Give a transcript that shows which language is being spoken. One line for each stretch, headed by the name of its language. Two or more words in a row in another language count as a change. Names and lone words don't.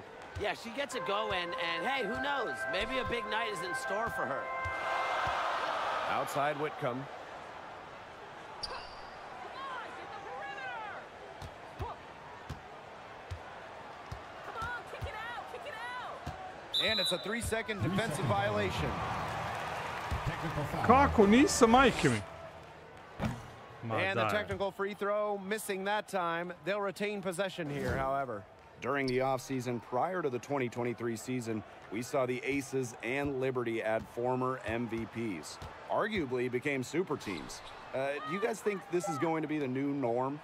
English: Yeah, she gets it going, and hey, who knows? Maybe a big night is in store for her. Outside Whitcomb. And it's a 3-second defensive violation.
Serbian: Kako nisam, majke mi?
English: And the technical free throw, missing that time. They'll retain possession here, however. During the offseason, prior to the 2023 season, we saw the Aces and Liberty add former MVPs. Arguably became super teams. Do you guys think this is going to be the new norm?